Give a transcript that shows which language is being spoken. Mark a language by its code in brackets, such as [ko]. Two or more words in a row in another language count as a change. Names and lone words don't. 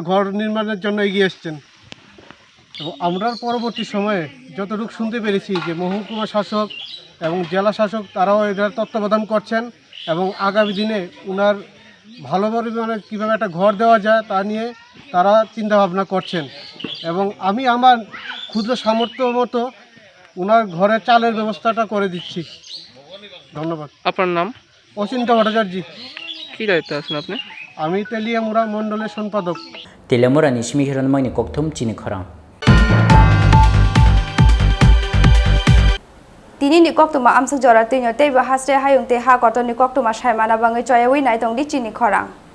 [bn] ঘর নির্মাণের জন্য এগিয়ে এসছেন এবং আমরা পরবর্তী সময়ে যতটুকু শুনতে পেরেছি যে মহকুমা শাসক এবং জেলা শাসক তারাও এটার তত্ত্বাবধান করছেন এবং আগামী দিনে ওনার ভালো পরিমাণে কীভাবে একটা ঘর দেওয়া যায় তা নিয়ে তারা চিন্তাভাবনা করছেন এবং আমি আমার ক্ষুদ্র সামর্থ্য মতো ওনার ঘরে চালের ব্যবস্থাটা করে দিচ্ছি ধন্যবাদ। আপনার নাম? অচিন্ত ভট্টাচার্য। কি দায়িত্বে আছেন আপনি? আমি তেলিয়ামুড়া মণ্ডলের সম্পাদক। [trp] তেলিয়ামুড়া নিশমি হিরণময়নি ককথুম চিনি খরাং। তিনি ni koktuma amsuk jora tinyo teiba hasre hayung te ha kotoni koktuma shaimana bangai choyawi nai tongdi Chini Khorang.